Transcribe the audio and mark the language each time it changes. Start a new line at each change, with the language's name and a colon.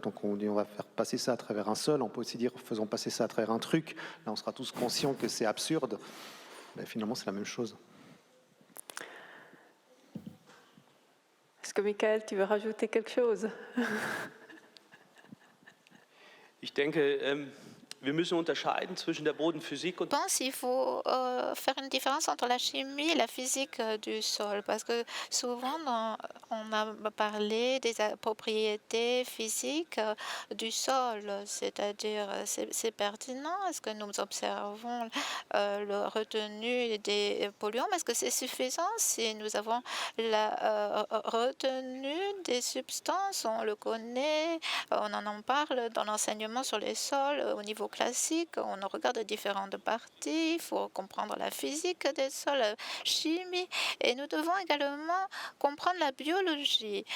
French: Donc on dit on va faire passer ça à travers un sol, on peut aussi dire faisons passer ça à travers un truc. Là, on sera tous conscients que c'est absurde, mais finalement c'est la même chose. Est-ce que Michael, tu veux rajouter quelque chose?
German: Ich denke, wir müssen unterscheiden zwischen der Bodenphysik und
French: Je pense qu'il faut faire une différence entre la chimie et la physique du sol, parce que souvent on a parlé des propriétés physiques du sol, c'est-à-dire c'est pertinent, est-ce que nous observons la retenue des polluants, mais est-ce que c'est suffisant si nous avons la retenue des substances, on le connaît, on en parle dans l'enseignement sur les sols au niveau classique, on regarde différentes parties, il faut comprendre la physique des sols, la chimie, et nous devons également comprendre la biologie.